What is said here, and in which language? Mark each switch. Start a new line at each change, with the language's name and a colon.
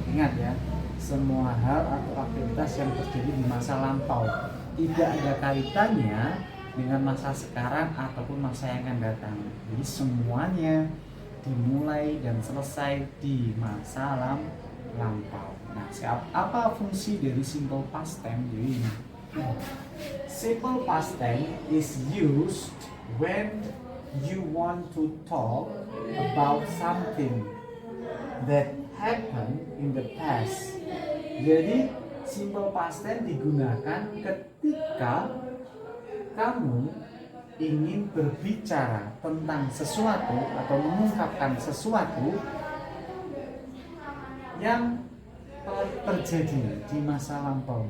Indonesian: Ingat ya, semua hal atau aktivitas yang terjadi di masa lampau tidak ada kaitannya dengan masa sekarang ataupun masa yang akan datang. Jadi semuanya dimulai dan selesai di masa lampau. Nah, apa fungsi dari simple past tense?
English: Jadi simple past tense is used when you want to talk about something that happened in the past.
Indonesian: Jadi simple past tense digunakan ketika kamu ingin berbicara tentang sesuatu atau mengungkapkan sesuatu yang terjadi di masa lampau.